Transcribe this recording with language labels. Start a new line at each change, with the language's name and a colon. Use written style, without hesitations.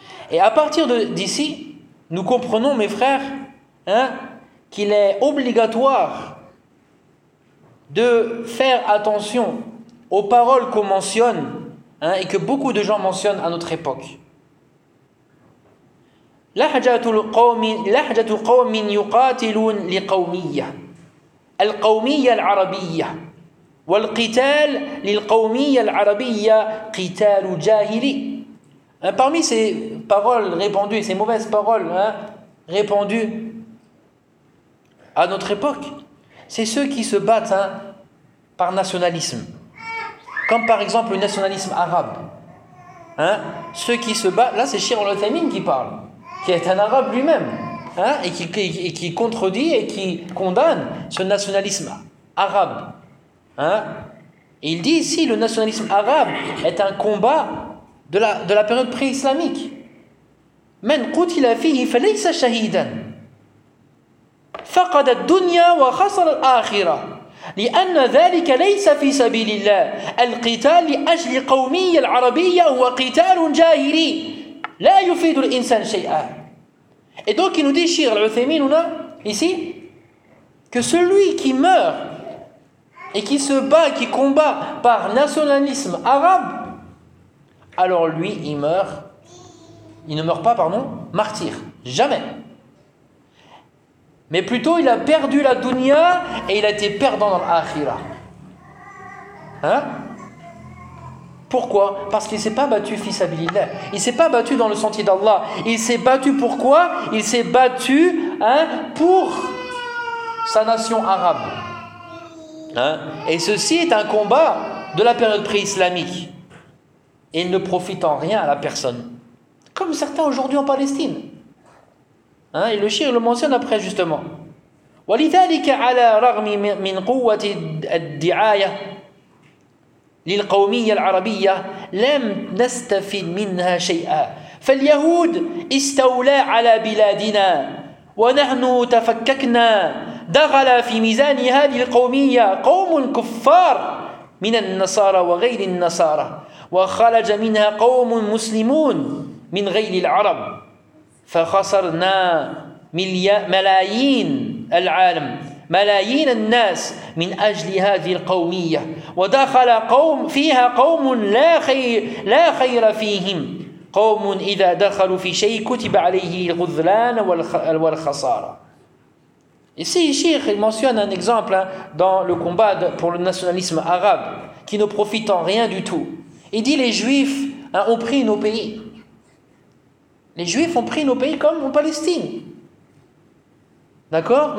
French: Et à partir d'ici, nous comprenons, mes frères, hein, qu'il est obligatoire de faire attention aux paroles qu'on mentionne, hein, et que beaucoup de gens mentionnent à notre époque.
Arabic: لهجة قوم يقاتلون لقومية القومية العربية والقتال للقومية العربية قتال جاهلي.
French: Parmi ces paroles répandues, ces mauvaises paroles, hein, répandues à notre époque, c'est ceux qui se battent, hein, par nationalisme. Comme par exemple le nationalisme arabe. Hein, ceux qui se battent, là c'est Cheikh Al-Uthaymeen qui parle, qui est un arabe lui-même, hein, et qui contredit et qui condamne ce nationalisme arabe. Hein. Et il dit ici, le nationalisme arabe est un combat de la période pré-islamique.
Arabic: Men qutila fihi falaysa shahidan. Faqada ad-dunya wa khasara al-akhirah. لأن ذلك ليس في سبيل الله القتال لأجل قومية العربية هو قتال جاهلي لا يفيد الإنسان شيئا.
French: Et donc il nous dit Cheikh Al-Uthaymeen ici que celui qui meurt et qui se bat, qui combat par nationalisme arabe, alors lui il ne meurt pas martyr, jamais. Mais plutôt, il a perdu la dunya et il a été perdant dans l'akhira. Hein? Pourquoi? Parce qu'il ne s'est pas battu
Arabic: fi sabilillah.
French: Il ne s'est pas battu dans le sentier d'Allah. Il s'est battu pourquoi? Il s'est battu, hein, pour sa nation arabe. Hein? Et ceci est un combat de la période pré-islamique. Et il ne profite en rien à la personne. Comme certains aujourd'hui en Palestine. Hein, et le Shir le mentionne après justement.
Arabic: ولذلك على الرغم من قوة الدعاية للقومية العربية لم نستفد منها شيئا. فاليهود استولى على بلادنا ونحن تفككنا دغلا في ميزان هذه القومية قوم كفار من النصارى وغير النصارى وخرج منها قوم مسلمون من غير العرب. فخسرنا ملايين العالم ملايين الناس من أجل هذه القومية ودخل قوم فيها قوم لا خير فيهم قوم إذا دخلوا في شيء كتب عليه الغذلان والخسارة.
French: Ici, Cheikh mentionne un exemple, hein, dans le combat pour le nationalisme arabe qui ne profite en rien du tout. Il dit les Juifs, hein, ont pris nos pays. Les Juifs ont pris nos pays comme en Palestine. D'accord ?